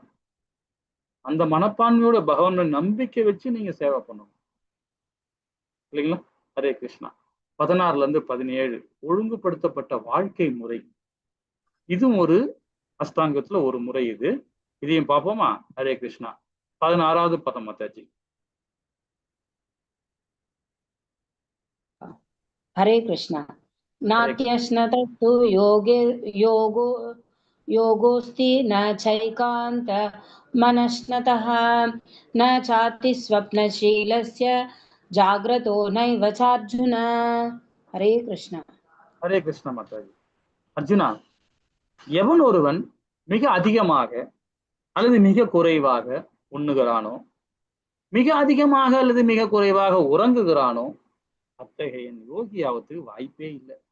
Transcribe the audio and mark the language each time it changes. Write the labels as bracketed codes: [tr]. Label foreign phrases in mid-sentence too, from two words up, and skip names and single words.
[ta] அந்த மனப்பான்மையோட பகவான நம்பிக்கை வச்சு நீங்க சேவை பண்ணணும் இல்லைங்களா? ஹரே கிருஷ்ணா. 16ல இருந்து 17 ஒழுங்குபடுத்தப்பட்ட வாழ்க்கை முறை. இதுவும் ஒரு அஷ்டாங்கத்துல ஒரு முறை. இதையும் பார்ப்போமா? ஹரே கிருஷ்ணா. 16வது பதம் மாதாஜி. हरे कृष्णा। [sa] नात्यश्नतस्तु योगोऽस्ति न चैकान्त मनश्नतः न चाति स्वप्नशीलस्य जाग्रतो नैव चार्जुन। हरे कृष्णा. [ta] ஹரே கிருஷ்ணா மாதாஜி. அர்ஜுனா, எவன் ஒருவன் மிக அதிகமாக அல்லது மிக குறைவாக உண்ணுகிறானோ, மிக அதிகமாக அல்லது மிக குறைவாக உறங்குகிறானோ அத்தகைய யோகி ஆவதுக்கு வாய்ப்பே இல்லை.